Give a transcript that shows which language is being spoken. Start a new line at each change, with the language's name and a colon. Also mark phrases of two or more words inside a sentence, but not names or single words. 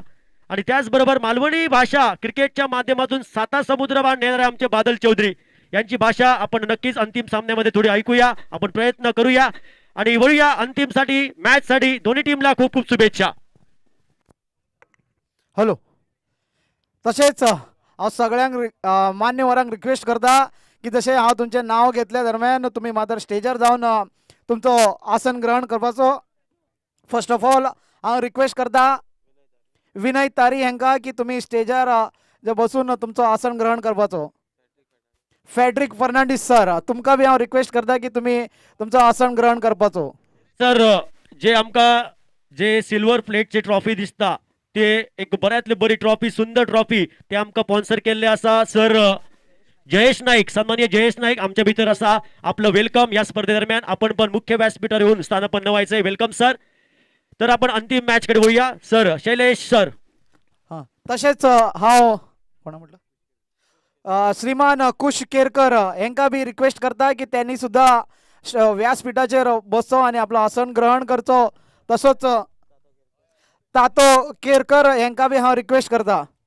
Marathi: आणि त्याचबरोबर मालवणी भाषा क्रिकेटच्या माध्यमातून साता समुद्र पार नेणारे आमचे बादल चौधरी यांची भाषा आपण नक्कीच अंतिम सामन्यामध्ये थोडी ऐकूया, आपण प्रयत्न करूया. आणि वळूया अंतिम साठी मॅच साठी. दोन्ही टीमला खूप खूप शुभेच्छा. हॅलो.
Konkani: तसेच हांव सगळ्यांक मान्यवरांक रिक्वेस्ट करता की जशें हांव तुमचें नांव घेतल्या दरम्यान तुमी मात्र स्टेजार जावन तुमचो आसन ग्रहण करपाचो.
English: first of all
Konkani: हांव रिक्वेस्ट करता विनय तारी हांकां की तुमी स्टेजार बसून तुमचो आसन ग्रहण करपाचो. फेड्रिक फर्नांडीस सर तुमकां बी हांव रिक्वेस्ट करता की तुमी तुमचो आसन ग्रहण करपाचो. सर जे आमकां जे सिल्वर प्लेटची ट्रॉफी दिसता ते एक बऱ्यातली बरी ट्रॉफी, सुंदर ट्रॉफी ते आमकां स्पॉन्सर केल्ले आसा सर जयेश नाईक, सन्माननीय जयेश नाईक आमच्या भितर असा.
Marathi: आपलं वेलकम या स्पर्धेदरम्यान. आपण पण मुख्य व्यासपीठावर येऊन स्थानापन्न व्हायचंय.
English: welcome sir.
Marathi: तर आपण अंतिम मॅच कडे वळूया. सर शैलेश सर.
Konkani: हां तशेंच हांव कोणा म्हटलं श्रीमान कुश केरकर हांकां बी रिक्वेस्ट करता की त्यांनी सुद्धा व्यासपीठाचेर बसचो आनी आपलो आसन ग्रहण करचो. तसोच तातो केरकर हांकां बी हांव रिक्वेस्ट करता.